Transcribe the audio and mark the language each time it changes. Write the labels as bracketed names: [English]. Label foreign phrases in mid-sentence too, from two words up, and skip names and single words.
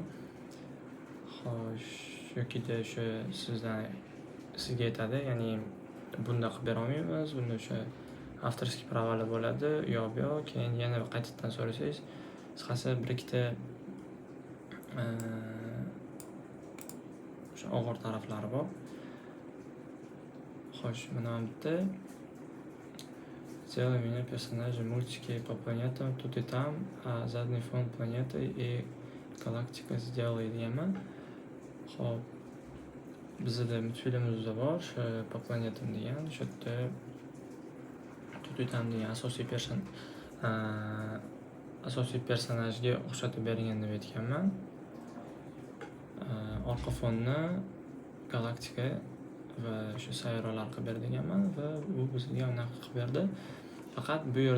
[Uzbek] Xo'sh, yokida o'sha sizga aytadi, ya'ni bunda qilib bera olmaymiz, bunda o'sha [Russian] авторский права [Uzbek] bo'ladi, yo'q, keyin yana qaytadan so'rasangiz, qisqasi 1-2 o'sha og'ir taraflari bor. Xo'sh, mana bu yerda [Russian] Сделай меня персонажи мультики по планетам, тут и там, а задний фон планеты и галактика сделай deganman. [Uzbek] Xo'p, bizda multfilmimizda bor, [Russian] по планетам [Uzbek] degan, o'sha yerda [Russian] тут и там [Uzbek] degan asosiy personajga o'xshatib bergan deb aytganman. Orqa fonni galaktika va o'sha sayyoralar qilib ber deganman va u bizga unaqa qilib berdi.